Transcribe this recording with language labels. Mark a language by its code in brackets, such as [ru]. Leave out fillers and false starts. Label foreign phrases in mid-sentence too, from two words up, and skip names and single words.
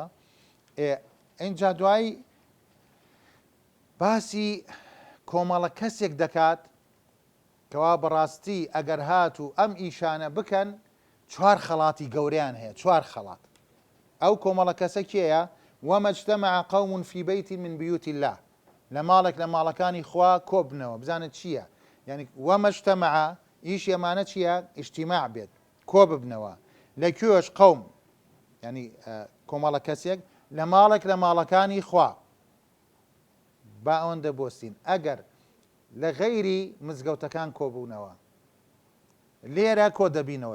[ckb] ئینجا دوایی باسی کۆمەڵە کەسێک دەکات کەوا بەڕاستی ئەگەر هات و ئەم ئیشانە بکەن، چوار خەڵاتی گەورەیان هەیە، چوار خەڵات. ئەو کۆمەڵە کەسە کێیە؟ [ar] وما اجتمع قوم في بيت من بيوت الله، [ckb] لە ماڵێک لە ماڵەکانی خوا کۆبنەوە. بزانێت چییە؟ [ar] یعنی وما اجتمع، [ckb] ئیش ئێمانە چییە؟ ئیجتیماع بێت، کۆ ببنەوە. لەکوێش؟ قەوم، ینی کۆمەڵە کەسێک لە ماڵێک لە ماڵەکانی خوا. با ئەوەندە بۆستین. ئەگەر لە غەیری مزگەوتەکان کۆبوونەوە، لێرە کۆ دەبینەوە.